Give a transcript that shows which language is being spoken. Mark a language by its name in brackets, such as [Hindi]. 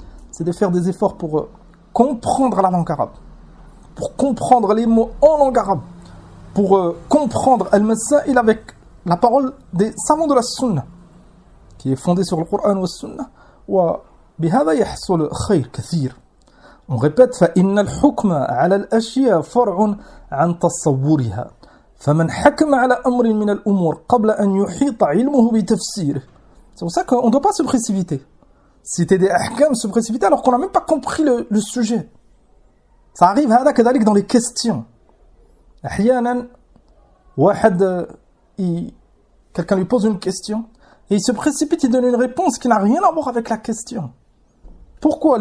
[French] C'est de faire des efforts pour comprendre la langue arabe, pour comprendre les mots en langue arabe, pour comprendre Al-Masail avec la parole des savants de la Sunna, qui est fondée sur le Coran ou la Sunna. [Arabic] Wa bihada yahsul khayr kathir. [French] On répète, [Arabic] فإن الحكم على الأشياء فرع عن تصورها فمن حكم على أمر من الأمور قبل أن يحيط علمه بتفسيره. [French] C'est pour ça qu'on ne doit pas se précipiter. Citer des ahkams, se précipiter alors qu'on n'a même pas compris le sujet. Ça arrive dans les questions. واحد quelqu'un lui pose une question et il se précipite et donne une réponse qui n'a rien à voir avec la question. Pourquoi?